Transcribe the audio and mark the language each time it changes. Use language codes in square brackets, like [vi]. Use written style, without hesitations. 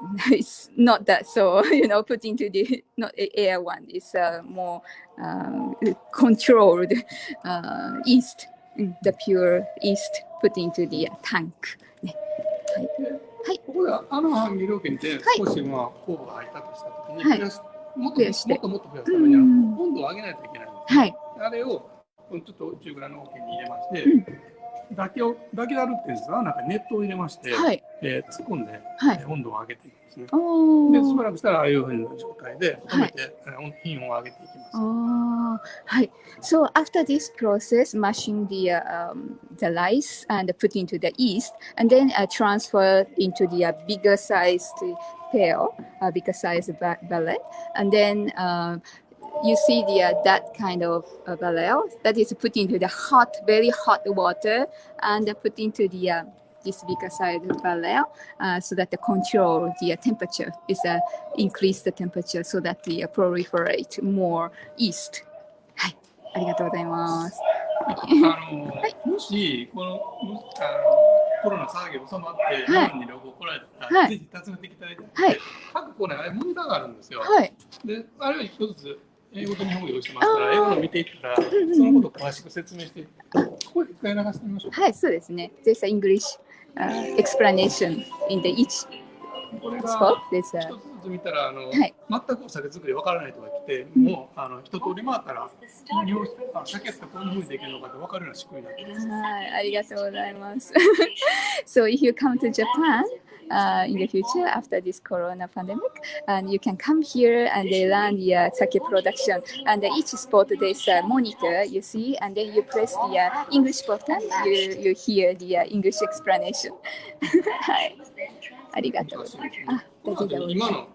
[en] It's not that so put into the not air one. It's more controlled yeast. The pure yeast put into the tank. [ja] ここで半切りを切って少し酵母が入ったとしたときにもっと増やすためには温度を上げないといけないんです、あれをちょっと中ぐらいの大きに入れまして、抱きだるっていうんですが、中に熱湯を入れまして、突っ込んで、温度を上げていくんですね。で、しばらくしたらああいうふうな状態で止めて、品温を上げていきます。はい。 [en] So after this process, mashing the rice and put into the yeast, and then transfer into the bigger sized pail, bigger sized barrel, and then you see that kind of barrel that is put into the very hot water and put into this bigger size barrel so that the control the temperature is increase the temperature so that the proliferate more yeast. [ja] はい、ありがとうございます。もしこのコロナ騒ぎ収まって日本に旅行来られたら、ぜひ訪ねてきていただいて、各コーナーモニターがあるんですよ。で、あれを一つずつ英語と日本語用意してますから、英語の見ていったら、そのことを詳しく説明して、これ一回流してみましょう。はい、そうですね。 [en] There's an English explanation in the each spot. [ja] 一つずつ見たら、全くお酒作りわからない人が来て、もう一通り回ったら、酒ってこういうふうにできるのかって分かるような仕組みになってます。はい、ありがとうございます。 [en] So if you come to Japan, in the future after this corona pandemic, and you can come here and they learn the sake production, and each spot there's a monitor you see, and then you press the English button, you hear the English explanation. [ja] はい、ありがとうございます。